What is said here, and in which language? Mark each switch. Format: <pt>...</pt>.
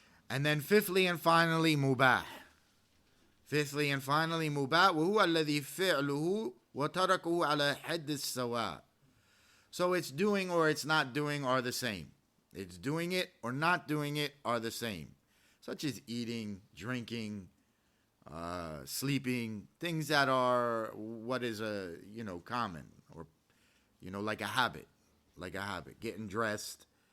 <en>And then fifthly and finally, mubah. Fifthly and finally, mubah.</en> <ar>وهو الذي فعله وتركه على حد السواء.</ar> <en>So it's doing or it's not doing are the same. It's doing it or not doing it are the same. Such as eating, drinking, sleeping, things that are what is common or like a habit, Getting dressed.</en>